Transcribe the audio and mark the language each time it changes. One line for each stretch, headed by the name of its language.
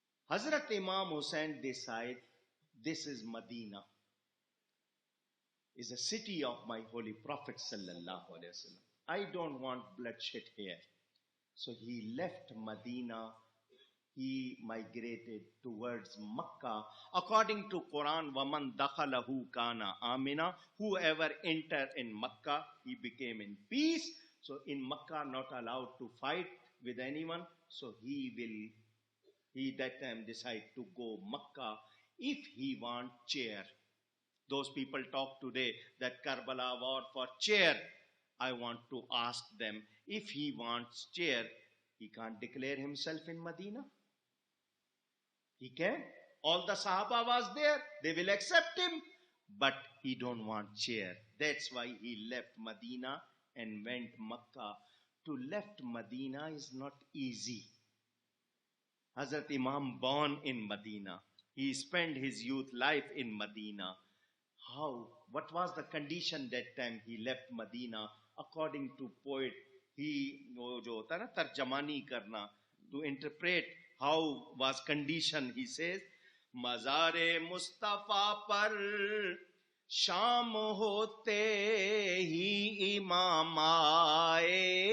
English: Hazrat Imam Hussain decide, this is Medina, is a city of my holy Prophet sallallahu alaihi wasallam. I don't want bloodshed here. So he left Medina. He migrated towards Makkah. According to Quran,
Arabic: وَمَنْ دَخَلَهُ كَانَ آمِنًا.
English: Whoever entered in Makkah, he became in peace. So in Makkah, not allowed to fight with anyone. So he that time decide to go Makkah if he want chair. Those people talk today that Karbala war for chair. I want to ask them, if he wants chair, he can't declare himself in Medina. He can. All the Sahaba was there. They will accept him. But he don't want chair. That's why he left Medina and went Makkah. To left Medina is not easy. Hazrat Imam born in Medina. He spent his youth life in Medina. How? What was the condition that time he left Medina?
Urdu: According to poet, وہ جو ہوتا ہے نا ترجمانی کرنا,
English: to interpret how was condition, he says,
Urdu: مزار مصطفیٰ پر شام ہوتے ہی امام آئے,